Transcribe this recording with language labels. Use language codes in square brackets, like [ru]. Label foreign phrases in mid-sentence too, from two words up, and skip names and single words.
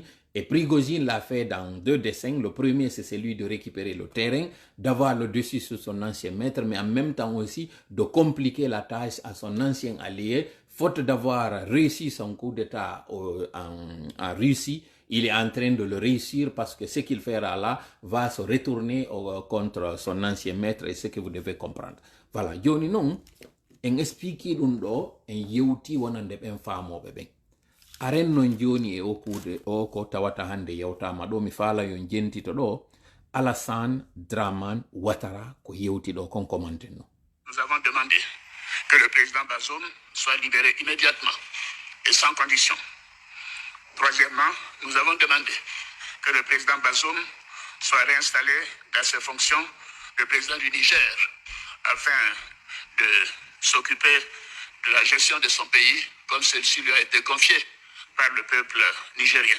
[fr] Et Prigojine l'a fait dans deux dessins. Le premier, c'est celui de récupérer le terrain, d'avoir le dessus sur son ancien maître, mais en même temps aussi de compliquer la tâche à son ancien allié. Faute d'avoir réussi son coup d'État en Russie, il est en train de le réussir parce que ce qu'il fera là va se retourner contre son ancien maître, et ce que vous devez comprendre. Voilà, [ff] joni non, en expliquer ɗum ɗo, en yewti wonande ɓen faamoɓe ɓen. Aren non joni e okude o ko tawata hande yewtama ɗo, mi faala yon jentito ɗo Alassane Dramane Ouattara ko yewti ɗo kon commenten no. [fr] Nous avons demandé que le président Bazoum soit libéré immédiatement et sans condition. Troisièmement, nous avons demandé que le président Bazoum soit réinstallé dans ses fonctions de président du Niger afin de s'occuper de la gestion de son pays, comme celle-ci lui a été confiée par le peuple nigérien.